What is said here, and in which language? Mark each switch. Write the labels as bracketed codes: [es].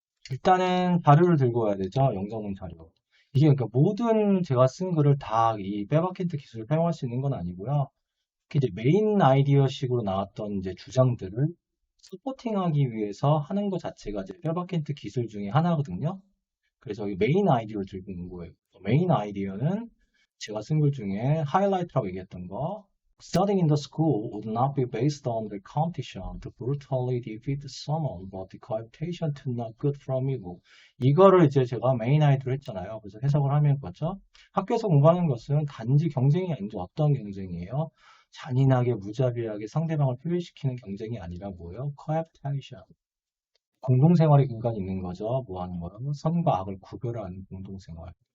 [ko] 일단은 자료를 들고 와야 되죠. 영장문 자료. 이게 그러니까 모든 제가 쓴 글을 다 이 빼박켄트 기술을 사용할 수 있는 건 아니고요. 이제 메인 아이디어식으로 나왔던 이제 주장들을 서포팅하기 위해서 하는 것 자체가 이제 뼈바켄트 기술 중에 하나거든요. 그래서 이 메인 아이디어를 들고 있는 거예요. 메인 아이디어는 제가 쓴 글 중에 하이라이트라고 얘기했던 거. [en] Studying in the school would not be based on the competition to brutally defeat someone, but the cooptation to not good from evil. [ko] 이거를 이제 제가 메인 아이디어로 했잖아요. 그래서 해석을 하면 그렇죠. 학교에서 공부하는 것은 단지 경쟁이 아니죠. 어떤 경쟁이에요? 잔인하게 무자비하게 상대방을 표현시키는 경쟁이 아니라 뭐예요? [en] cooptation. [ko] 공동생활의 근간이 있는 거죠. 뭐 하는 거요? 선과 악을 구별하는 공동생활.